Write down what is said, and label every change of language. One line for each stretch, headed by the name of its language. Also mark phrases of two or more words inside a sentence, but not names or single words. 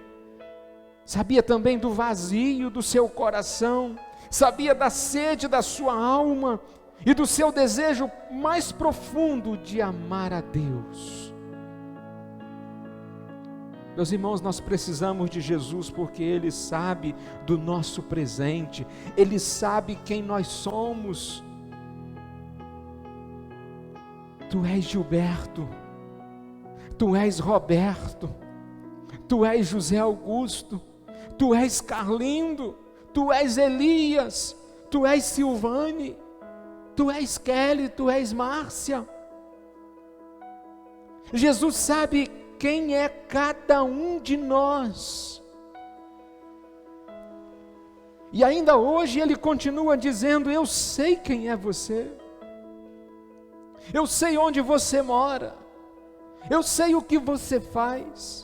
Portuguese: Sabia também do vazio do seu coração, sabia da sede da sua alma e do seu desejo mais profundo de amar a Deus. Meus irmãos, nós precisamos de Jesus porque Ele sabe do nosso presente, Ele sabe quem nós somos. Tu és Gilberto, tu és Roberto, tu és José Augusto, tu és Carlindo, tu és Elias, tu és Silvane, tu és Kelly, tu és Márcia. Jesus sabe quem é cada um de nós. E ainda hoje Ele continua dizendo: eu sei quem é você, eu sei onde você mora, eu sei o que você faz,